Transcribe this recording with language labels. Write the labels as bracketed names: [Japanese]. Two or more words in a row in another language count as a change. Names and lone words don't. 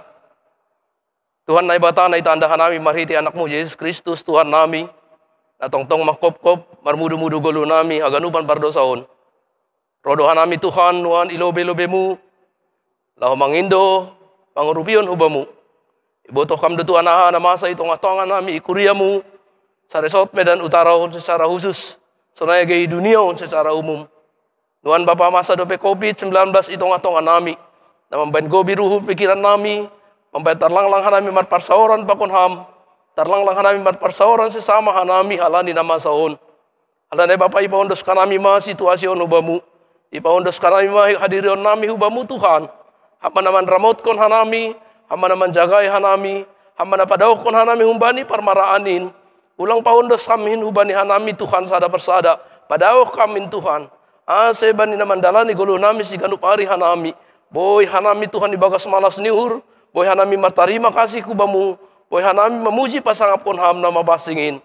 [Mende (Papua New Guinea)] Tuhan na ibata na itandahan namin marhiti anakmu Yesus Kristus Tuhan nami, na tongtong makop-kop, marmudu-mudu golo nami, haganupan pardosaon. Rodohan nami Tuhan, nuan ilobe-lobemu, lahu mangindo, pangurupion hubamu. Ibotoh kam Tuhan aha na masa itong atongan nami ikuriamu, sa resort Medan Utara [Indonesian] secara khusus, [Mende (Papua New Guinea)] sonaya gay dunia [Indonesian] secara umum. [Mende (Papua New Guinea)] Nuan Bapa masa dope COVID-19 itong atongan nami, na mambain gobi ruhu pikiran nami, mambain tarlang-lang hanami marparsaoran pakunham, tarlang-lang hanami marparsaoran sesama hanami halani na masaon. Halani Bapa ipaundos kanami ma situasyon hubamu, ipaundos kanami ma hadirion nami hubamu Tuhan, hama naman ramot kon hanami, hama naman jagay hanami, hama napadaw kon hanami humbani parmaraanin, ulang paundos kami hubani hanami Tuhan sada persada, padaw kami Tuhan, ase bani naman dalani gulu nami si ganup ari hanami, boy hanami Tuhan ibagas malas niur, boy hanami martarima kasih kubamu, boy hanami memuji pasangap kon ham na mabasingin.